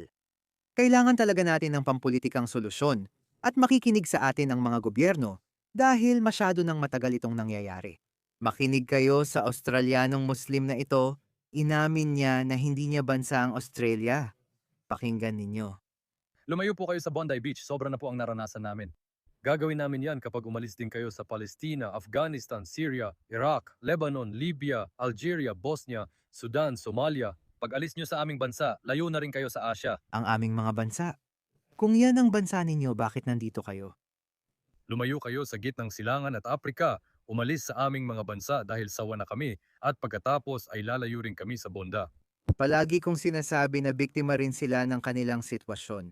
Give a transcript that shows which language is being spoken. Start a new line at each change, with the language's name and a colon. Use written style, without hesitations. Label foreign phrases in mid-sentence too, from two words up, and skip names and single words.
Filipino: Kailangan talaga natin ng pampulitikang solusyon at makikinig sa atin ang mga gobyerno dahil masyado nang matagal itong nangyayari. Makinig kayo sa Australianong Muslim na ito, inamin niya na hindi niya bansa ang Australia. Pakinggan ninyo. Lumayo po kayo sa Bondi Beach, sobra na po ang naranasan namin. Gagawin namin yan kapag umalis din kayo sa Palestina, Afghanistan, Syria, Iraq, Lebanon, Libya, Algeria, Bosnia, Sudan, Somalia. Pag alis nyo sa aming bansa, layo na rin kayo sa Asia. Ang aming mga bansa. Kung yan ang bansa ninyo, bakit nandito kayo? Lumayo kayo sa gitnang silangan at Aprika. Umalis sa aming mga bansa dahil sawa na kami at pagkatapos ay lalayo rin kami sa bonda. Palagi kong sinasabi na biktima rin sila ng kanilang sitwasyon.